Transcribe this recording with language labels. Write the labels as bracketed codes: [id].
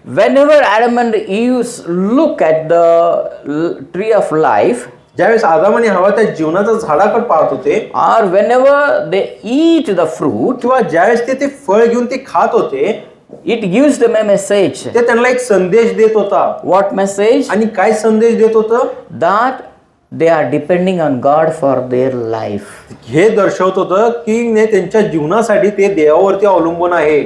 [en] Whenever Adam and Eve look at the tree of life, [mr] ज्यावेळेस आदम आणि हवा त्या जीवनाच्या झाडाकडे पाहत होते, [en] or whenever they eat the fruit, [mr] किंवा ज्यावेळेस ते फळ घेऊन ते खात होते, [en] it gives them a message. [mr] ते त्यांना एक संदेश देत होता. [en] What message? [mr] आणि काय संदेश देत होतं? [en] That they are depending on God for their life. [mr] हे दर्शवत होतं की त्यांच्या जीवनासाठी ते देवावरती अवलंबून आहे.